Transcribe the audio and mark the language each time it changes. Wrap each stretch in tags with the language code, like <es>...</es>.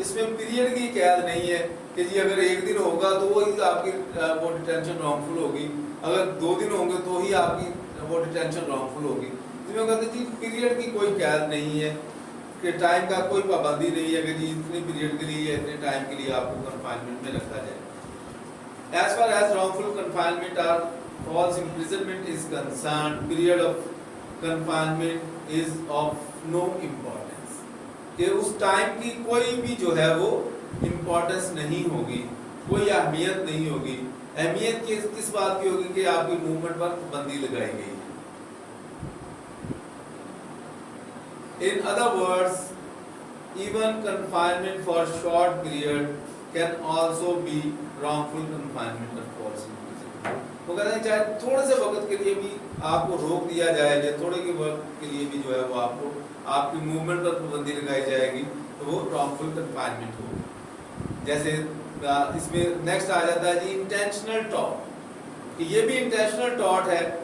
<ur>اس میں پیریڈ کی قید نہیں ہے کہ جی اگر ایک دن ہوگا تو وہی آپ کی وہ ڈیٹینشن رانگفل ہوگی, اگر 2 دن ہوں گے تو ہی آپ کی وہ ڈیٹینشن رانگفل ہوگی. اس میں کہتے ہیں جی پیریڈ کی کوئی قید نہیں ہے کہ ٹائم کا کوئی پابندی نہیں ہے کہ جی اتنے پیریڈ کے لیے اتنے ٹائم کے لیے آپ کو کنفائنمنٹ میں رکھا جائے.</ur> <en>As far as wrongful confinement or false imprisonment is concerned, period of confinement is of no importance.</en> <ur>کہ اس ٹائم کی کوئی بھی جو ہے وہ امپورٹنس نہیں ہوگی, کوئی اہمیت نہیں ہوگی. اہمیت کس بات کی ہوگی کہ آپ کی موومنٹ پر پابندی لگائی گئی.</ur> <en>In other words, even confinement for short period can also be wrongful confinement or false imprisonment.</en> <ur>وہ کہتے ہیں چاہے تھوڑے سے وقت کے لیے بھی آپ کو روک دیا جائے یا تھوڑے کے وقت کے لیے بھی جو ہے وہ آپ کو آپ کی موومنٹ پر پابندی لگائی جائے گی تو وہ wrongful confinement ہوگی. جیسے اس میں نیکسٹ آ جاتا ہے جی انٹینشنل ٹاٹ, کہ یہ بھی انٹینشنل ٹاٹ ہے.</ur>